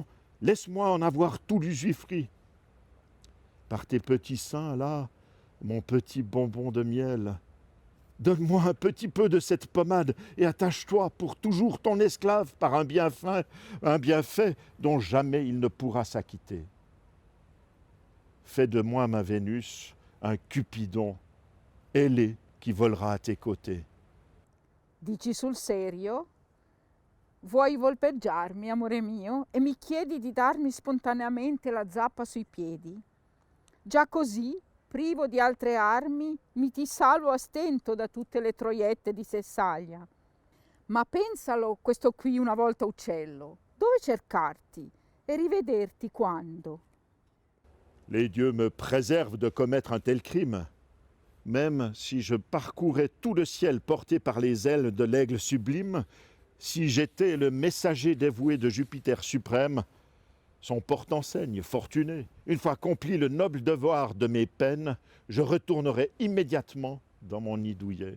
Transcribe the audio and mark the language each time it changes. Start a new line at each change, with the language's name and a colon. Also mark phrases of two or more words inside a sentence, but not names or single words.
French: Laisse-moi en avoir tout l'usufruit. Par tes petits seins, là, mon petit bonbon de miel, donne-moi un petit peu de cette pommade et attache-toi pour toujours ton esclave par un bienfait dont jamais il ne pourra s'acquitter. Fais de moi, ma Vénus, un Cupidon, ailé qui volera à tes côtés.
Italian: Dici sul serio? Vuoi volpeggiarmi, amore mio, e mi chiedi di darmi spontaneamente la zappa sui piedi? Già così, privo di altre armi, mi ti salvo a stento da tutte le troiette di Sessaglia. Ma pensalo, questo qui una volta uccello, dove cercarti e rivederti quando?
French: Les dieux me préservent de commettre un tel crime. Même si je parcourais tout le ciel porté par les ailes de l'aigle sublime, si j'étais le messager dévoué de Jupiter suprême, son porte-enseigne fortuné, une fois accompli le noble devoir de mes peines, je retournerai immédiatement dans mon nid douillet.